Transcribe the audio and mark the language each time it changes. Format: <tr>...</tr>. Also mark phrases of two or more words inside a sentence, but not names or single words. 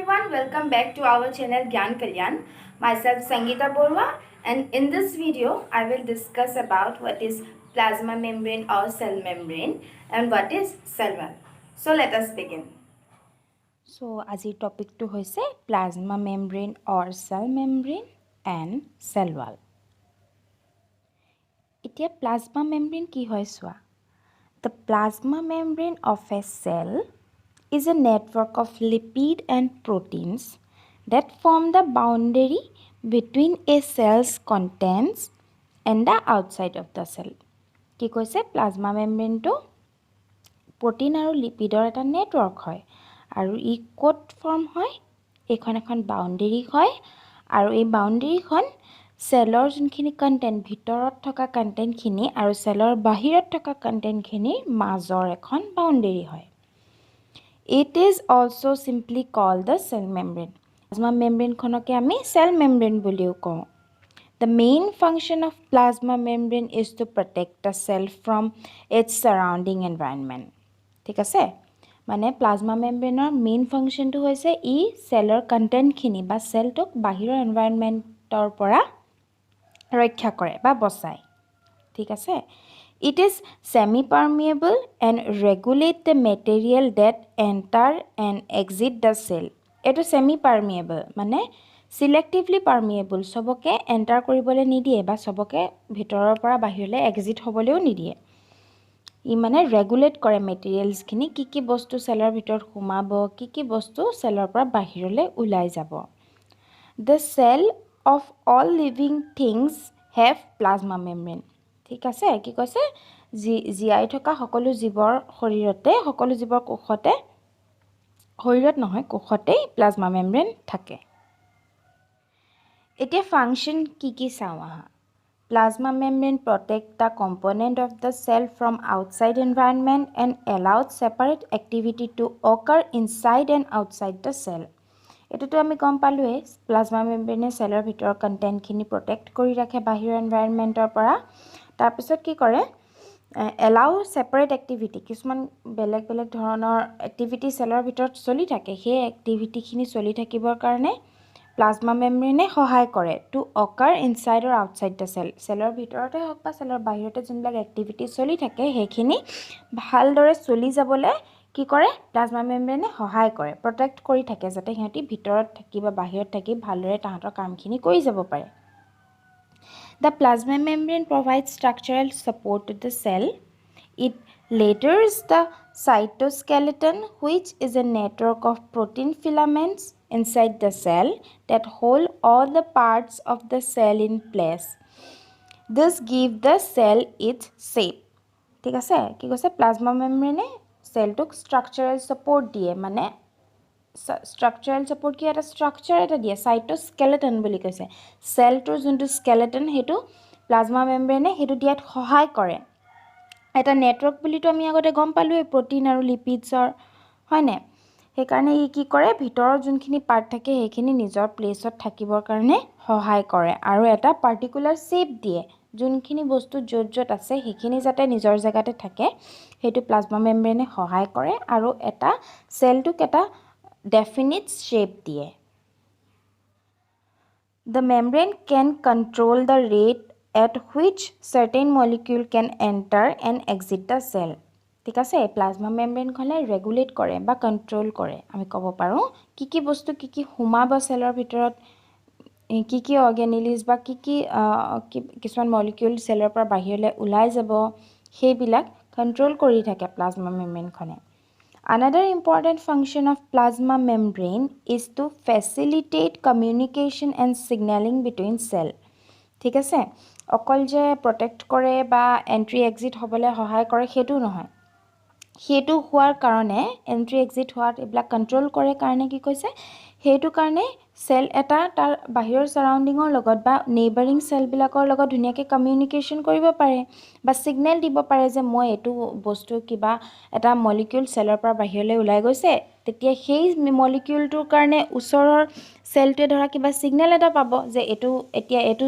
<en>welcome back to our channel Gyan Kalyan. Myself Sangeeta Borwa, and in this video I will discuss about what is plasma membrane or cell membrane and what is cell wall. So let us begin.</en> <as>So আজিৰ টপিকটো হৈছে</as> <en>plasma membrane or cell membrane and cell wall.</en> <as>এতিয়া</as> <en>plasma membrane</en> <as>কি হয় চোৱা?</as> <en>The plasma membrane of a cell is a network of lipid and proteins that form the boundary between a cell's contents and the outside of the cell.</en> <as>কি কৈছে</as> <en>plasma membrane to protein</en> <as>আৰু lipidৰ এটা network হয় আৰু ই কোট ফৰ্ম হয় এখন বাউণ্ডাৰী হয় আৰু এই বাউণ্ডাৰীখন সেলৰ যোনখিনি কন্টেন্ট ভিতৰত থকা কন্টেন্টখিনি আৰু সেলৰ বাহিৰত থকা কন্টেন্টখিনিৰ মাজৰ এখন বাউণ্ডাৰী হয়</as> <en>It is also simply called the cell membrane. Plasma membrane</en> <as>খনকে আমি</as> <en>cell membrane</en> <as>বুলিও কওঁ</as> <en>The main function of plasma membrane is to protect the cell from its surrounding environment.</en> <as>ঠিক আছে মানে</as> <en>plasma membraneৰ main functionটো</en> <as>হৈছে ই সেলৰ কন্টেন্টখিনি বা সেলটোক বাহিৰৰ এনভায়ৰনমেন্টৰ পৰা ৰক্ষা কৰে বা বচায় ঠিক আছে</as> <en>It is semi-permeable and regulate the material that enter and exit the cell.</en> <as>Eto semi-permeable মানে</as> <en>selectively permeable</en> <as>সবকে enter কৰিবলে নিদিয়ে বা সবকে ভিতৰৰ পৰা বাহিৰলে exit হ'বলেও নিদিয়ে ই মানে ৰেগুলেট কৰে মেটেৰিয়েলছ খিনি কি বস্তু সেলৰ ভিতৰত সোমাব কি বস্তু সেলৰ পৰা বাহিৰলে উলাই যাব</as> <en>The cell of all living things have plasma membrane</en> <as>ঠিক আছে কি কৈছে জিআই থকা সকলো জীৱৰ শৰীৰতে সকলো জীৱৰ কোষতে শৰীৰত নহয় কোষতে প্লাজমা মেমব্ৰেন থাকে এতিয়া ফাংচন কি চাও আহা</as> <en>Plasma membrane protect the component of the cell from outside environment and allows separate activity to occur inside and outside the cell.</en> <as>এটোটো আমি গম পালোৱে</as> <en>plasma membraneএ</en> <as>সেলৰ ভিতৰ কন্টেন্ট খিনি প্ৰটেক্ট কৰি ৰাখে বাহিৰৰ এনভায়ৰনমেন্টৰ পৰা তাৰ পিছত কি কৰে</as> <en>allow separate activity</en> <as>কিছুমান বেলেগ ধৰণৰ এক্টিভিটি সেলৰ ভিতৰত চলি থাকে সেই এক্টিভিটি খিনি চলি থাকিবৰ কাৰণে</as> <en>Plasma membrane</en> <as>সহায় কৰে</as> <en>to occur inside or outside the cell.</en> <as>সেলৰ ভিতৰতে হওক বা সেলৰ বাহিৰতে যোনবিলাক এক্টিভিটি চলি থাকে হেখিনি ভালদৰে চলি যাবলৈ কি কৰে</as> <en>plasma membraneএ</en> <as>সহায় কৰে প্ৰটেক্ট কৰি থাকে যাতে হেতি ভিতৰত থাকি বা বাহিৰত থাকি ভালদৰে তাহাঁতৰ কামখিনি কৰি যাব পাৰে</as> <en>The plasma membrane provides structural support to the cell. It layers the cytoskeleton, which is a network of protein filaments inside the cell that hold all the parts of the cell in place. This gives the cell its shape.</en> <as>ঠিক আছে কি কৈছে</as> <en>plasma membraneএ cellটোক structural support</en> <as>দিয়ে মানে</as> <en>structural support</en> <as>কি এটা স্ট্ৰাকচাৰ এটা দিয়ে সাইটোস্কেলেটন বুলি কৈছে সেলটোৰ যোনটো স্কেলেটন হেতু</as> <en>plasma membraneএ</en> <as>হেতু দিয়াত সহায় কৰে এটা নেটৱৰ্ক বুলিটো আমি আগতে গম পালোৱে প্ৰটিন আৰু লিপিডছৰ হয়নে সেই কাৰণে ই কি কৰে ভিতৰৰ যোনখিনি পাৰ্ট থাকে হেখিনি নিজৰ প্লেছত থাকিবৰ কাৰণে সহায় কৰে আৰু এটা</as> <en>particular shape</en> <as>দিয়ে যোনখিনি বস্তু যত আছে হেখিনি যাতে নিজৰ জায়গাতে থাকে হেতু</as> <en>plasma membraneএ</en> <as>সহায় কৰে আৰু এটা সেলটোক এটা</as> <en>definite shape</en> <as>দিয়ে</as> <en>The membrane can control the rate at which certain molecule can enter and exit the cell</en> <as>ঠিক আছে</as> <en>plasma membrane</en> <as>খনে ৰেগুলেট কৰে বা কন্ট্ৰোল কৰে আমি ক'ব পাৰো কি বস্তু কি হুমাব সেলৰ ভিতৰত কি অৰ্গানিলিজ বা কি কিছুমান মলিকিউল সেলৰ পৰা বাহিৰলে উলাই যাব হেবিলাক কন্ট্ৰোল কৰি থাকে</as> <en>plasma membrane</en> <as>খনে</as> <en>Another important function of plasma membrane is to facilitate communication and signaling between cell.</en> <as>ঠিক আছে অকল যে প্ৰটেক্ট কৰে বা এন্ট্ৰি এক্সিট হ'বলে সহায় কৰে হেতু নহয় হেতু হোৱাৰ কাৰণে এন্ট্ৰি এক্সিট হোৱাত এবলা কন্ট্ৰোল কৰে কাৰণে কি কৈছে হেতু কাৰণে সেল এটা তাৰ বাহিৰৰ সাৰাউন্ডিংৰ লগত বা</as> <en>neighbouring cell</en> <as>বিলাকৰ লগত ধুনিয়াকে কমিউনিকেশন কৰিব পাৰে বা সিগন্যাল দিব পাৰে যে মই এটো বস্তু কিবা এটা মলিকিউল সেলৰ পৰা বাহিৰলৈ উলাই গৈছে তেতিয়া সেই মলিকিউলটোৰ কাৰণে ওচৰৰ সেলটোৱে ধৰা কিবা সিগন্যাল এটা পাব যে এটো এতিয়া</as>